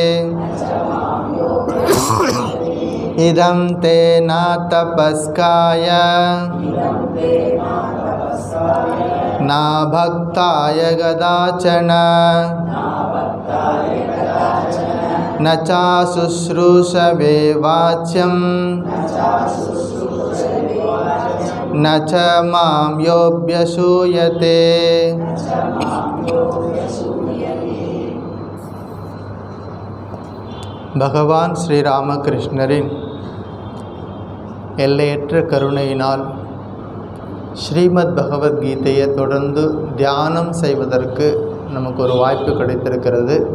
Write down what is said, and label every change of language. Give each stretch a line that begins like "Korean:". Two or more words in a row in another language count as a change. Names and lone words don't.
Sanskrit: इदं ते न तपस्काय न भक्ताय कदाचन न चाशुश्रूषवे वाच्यं न च मां योऽभ्यसूयते.
Tamil: பகவான் ஸ்ரீராமகிருஷ்ணரின் எல்லையற்ற கருணையினால் ஸ்ரீமத் பகவத்கீதையை தொடர்ந்து தியானம் செய்வதற்கு நமக்கு ஒரு வாய்ப்பு கிடைத்திருக்கிறது.